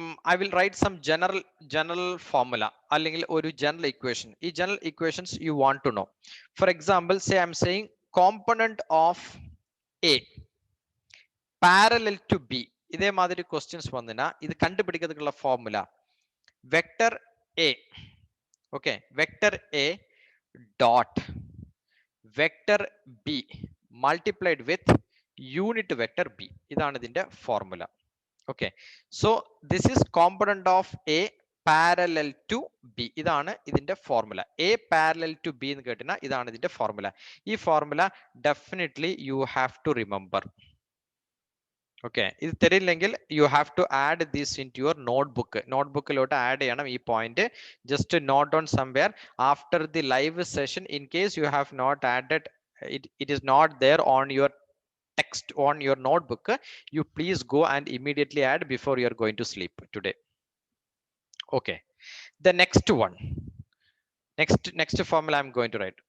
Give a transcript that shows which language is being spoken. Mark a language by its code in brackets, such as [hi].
[en] I will write some general formula [ml] അല്ലെങ്കിൽ ഒരു [en] general equation. [ml] ഈ [en] general equations you want to know. For example, say I am saying component of A parallel to B. [ml] ഇതേ മാതിരി questions വന്നിനാ ഇത് കണ്ടുപിടിക്കുന്നതിനുള്ള formula vector A. Okay, vector A dot [en] vector b multiplied with unit vector b. [ml] ഇതാണ് ഇതിന്റെ formula. [en] Okay, so this is component of A parallel to B. [ml] ഇതാണ് ഇതിന്റെ formula. A parallel to B എന്ന് കേട്ടിന ഇതാണ് ഇതിന്റെ formula. ഈ formula [en] definitely you have to remember. Okay, [ml] ഇത് തരില്ലെങ്കിൽ [en] you have to add this into your notebook. [ml] നോട്ട്ബുക്കിലോട്ട് add ചെയ്യണം ഈ point. [en] Just note on somewhere after the live session. In case you have not added it is not there on your text on your notebook, you please go and immediately add before you are going to sleep today. Okay, the next one, next formula I'm going to write.